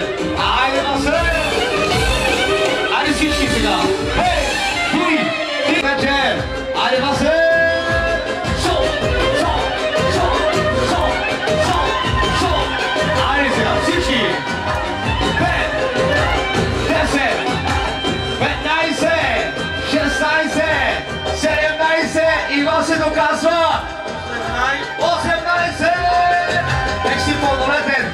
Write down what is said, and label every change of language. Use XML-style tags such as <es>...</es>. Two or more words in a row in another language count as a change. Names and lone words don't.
<bg>Айде, Масе! Айде всички сега! Хей! Ти вече! Айде, Масе! Шо! Шо! Шо! Шо! Шо! Шо! Айде сега, всички! 5, 10, 15, 16, 17 и вас се доказва! 18! Век си пълнолетен!</bg>